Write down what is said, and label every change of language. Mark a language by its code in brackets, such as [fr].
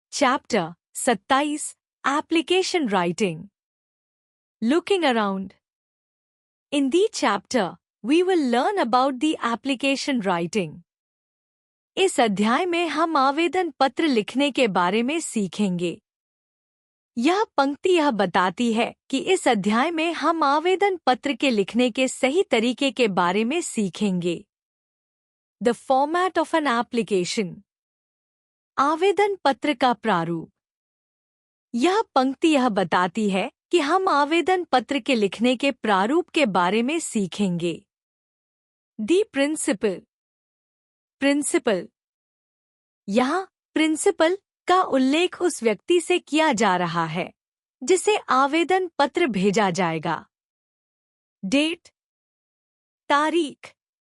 [en] Chapter 27 Application Writing. Looking around. In this chapter, we will learn about the application writing. [hi] इस अध्याय में हम आवेदन पत्र लिखने के बारे में सीखेंगे। यह पंक्ति यह बताती है कि इस अध्याय में हम आवेदन पत्र के लिखने के सही तरीके के बारे में सीखेंगे। [en] The format of an application. [hi] आवेदन पत्र का प्रारूप। यह पंक्ति यह बताती है कि हम आवेदन पत्र के लिखने के प्रारूप के बारे में सीखेंगे। [en] The principal. Principal. [hi] यहाँ प्रिंसिपल का उल्लेख उस व्यक्ति से किया जा रहा है जिसे आवेदन पत्र भेजा जाएगा। [en] Date. [hi] तारीख।